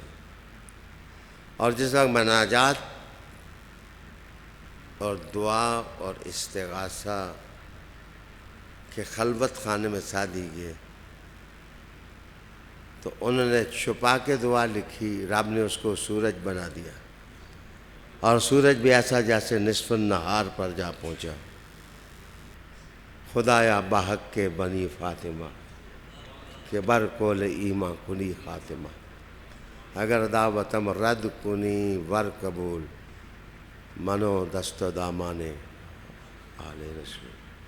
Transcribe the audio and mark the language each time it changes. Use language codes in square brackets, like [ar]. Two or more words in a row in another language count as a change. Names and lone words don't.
[ur] اور جس وقت مناجات اور دعا اور استغاثہ کے خلوت خانے میں سعدی گئے تو انہوں نے چھپا کے دعا لکھی، رب نے اس کو سورج بنا دیا، اور سورج بھی ایسا جیسے نصف النہار پر جا پہنچا۔ [fa] خدایا بحق کے بنی فاطمہ کہ بر کول ایماں کنی خاتمہ، اگر دعوتم رد کنی ور قبول منو دست و دامان آل رسول۔